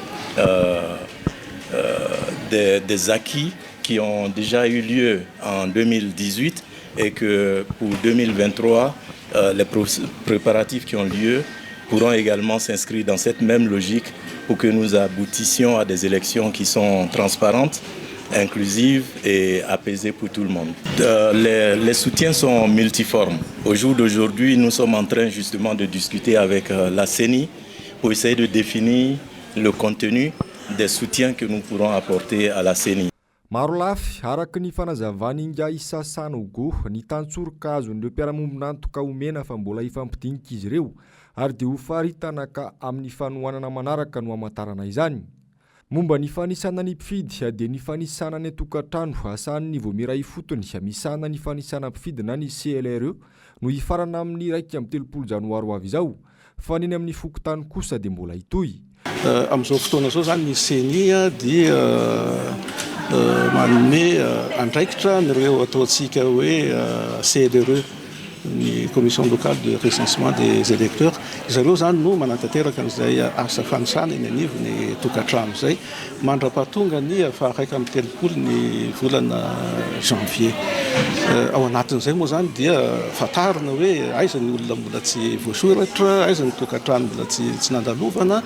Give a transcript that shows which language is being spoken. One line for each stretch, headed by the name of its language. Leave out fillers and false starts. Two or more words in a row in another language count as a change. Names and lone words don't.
French: des acquis qui ont déjà eu lieu en 2018 et que pour 2023, les préparatifs qui ont lieu pourront également s'inscrire dans cette même logique pour que nous aboutissions à des élections qui sont transparentes, inclusives et apaisées pour tout le monde. Les soutiens sont multiformes. Au jour d'aujourd'hui, nous sommes en train justement de discuter avec la CENI pour essayer de définir le contenu des soutiens que nous pourrons apporter à la CENI.
Malagasy: Maro lafy araka ny fanazavany inga isasana ogo ny tantsoroka azon'ireo mpiara-mombinantoka omena fa mbola ifampidinika izy ireo ary dia ho faritana ka amin'ny fanohanana manaraka no hamantarana izany. Momba ny fanisana ny mpifidy dia ny fanisana ny tokantrano asahan'ny voamiray fotony misahana ny fanisana mpifidy na ny CLRE no hifarana amin'ny 1 janoary ho avy izao fa neny amin'ny fokotany kosa dia mbola hitohy. Amin'izao fotoana izao zany ny CENI dia manome andraikitra n'ireo ataontsika hoe CLRE, ny
French: commission locale de recensement des électeurs.
Malagasy: Zareo zany no manantanteraka n'izay asa fanisana eny anivony tokantrano izay mandra-pahatonga ny faha 1 ny volana janvier. Ao anatin'izay moa zany dia fatarina hoe aiza ny olona mbola tsy voasoratra, aiza ny tokantrano mbola tsy nandalovana.